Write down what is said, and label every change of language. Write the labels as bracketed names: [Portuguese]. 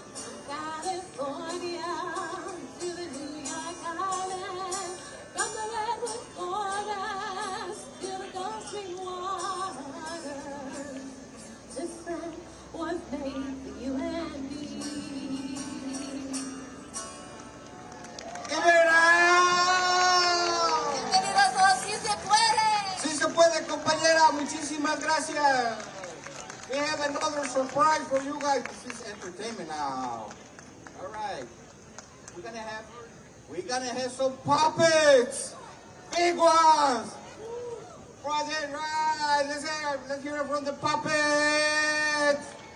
[English] From California to the New York Island. From the redwood forest to the Gulf Stream waters. This land was made for you and me. ¡Give it up! [Spanish] Bienvenidos a Sí Se Puede. Sí se puede, compañera. Muchísimas gracias. [English] We have another surprise for you guys. This is entertainment now. All right. We're gonna have some puppets. Big ones. Right. Let's hear it from the puppets.